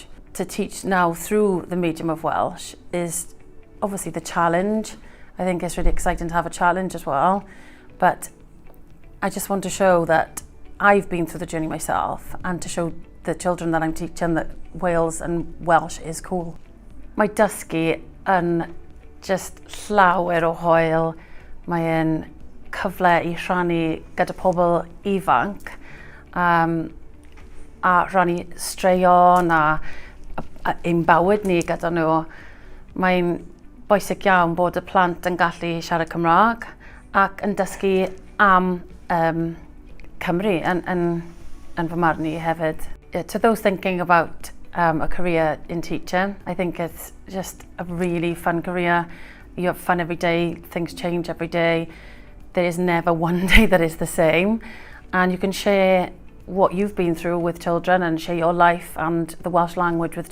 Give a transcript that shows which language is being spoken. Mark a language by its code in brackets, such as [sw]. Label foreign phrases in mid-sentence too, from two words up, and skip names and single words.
[en] To teach now through the medium of Welsh is obviously the challenge. I think it's really exciting to have a challenge as well, but I just want to show that I've been through the journey myself and to show the children that I'm teaching that Wales and Welsh is cool. [cy] Mae dysgu yn just llawer o hwyl. Mae'n cyfle I rhannu gyda pobl ifanc a rhannu straeon a ein bywyd ni gyda nhw. Mae'n bwysig iawn bod y plant yn gallu siarad Cymraeg ac yn dysgu am Cymru yn fy marn I hefyd. [en] To those thinking about a career in teaching, I think it's just a really fun career. You have fun every day, things change every day. There is never one day that is the same, and you can share what you've been through with children and share your life and the Welsh language with children.